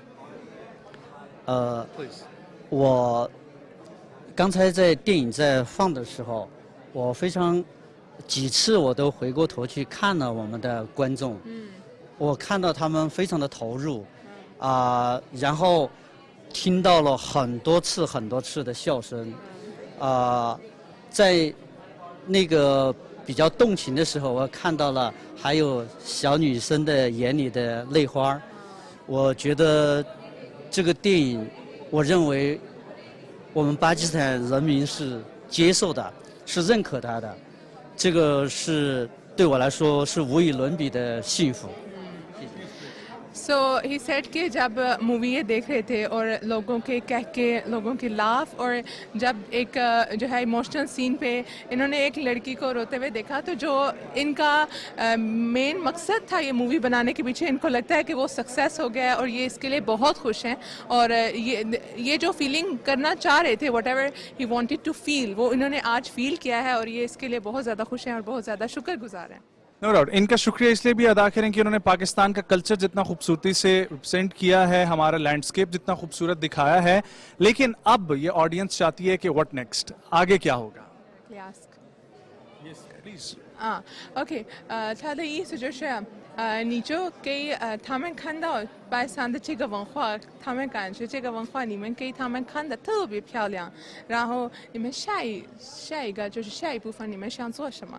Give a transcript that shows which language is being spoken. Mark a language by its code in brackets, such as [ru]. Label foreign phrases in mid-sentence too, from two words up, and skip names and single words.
[zh] 我刚才在电影在放的时候，我几次我都回过头去看了我们的观众，我看到他们非常的投入，然后听到了很多次的笑声，在那个比较动情的时候，我看到了还有小女生的眼里的泪花。我觉得这个电影，我认为我们巴基斯坦人民是接受的，是认可它的，这个是对我来说是无与伦比的幸福。 [en] So he said [hi] कि जब मूवी ये देख रहे थे और लोगों के कह के लोगों की लाफ, और जब एक जो है [en] emotional scene [hi] पे इन्होंने एक लड़की को रोते हुए देखा, तो जो इनका मेन मकसद था ये मूवी बनाने के पीछे, इनको लगता है कि वो सक्सेस हो गया है और ये इसके लिए बहुत खुश हैं, और ये जो फीलिंग करना चाह रहे थे, [en] whatever he wanted to feel, [hi] वो इन्होंने आज फील किया है, और ये इसके लिए बहुत ज़्यादा खुश हैं और बहुत ज़्यादा शुक्रगुजार हैं। [en] no doubt, [hi] इनका शुक्रिया इसलिए भी अदा करें कि उन्होंने पाकिस्तान का कल्चर जितना खूबसूरती से रिप्रेजेंट किया है, हमारा लैंडस्केप जितना खूबसूरत दिखाया है, लेकिन अब ये ऑडियंस चाहती है कि [en] what next, [hi] आगे क्या होगा? [en] Yes, please. [zh] OK， 他的意思就是你就给他们看到白山的这个文化，他们感觉这个文化你们给他们看的特别漂亮，然后你们下一个就是下一部分你们想做什么？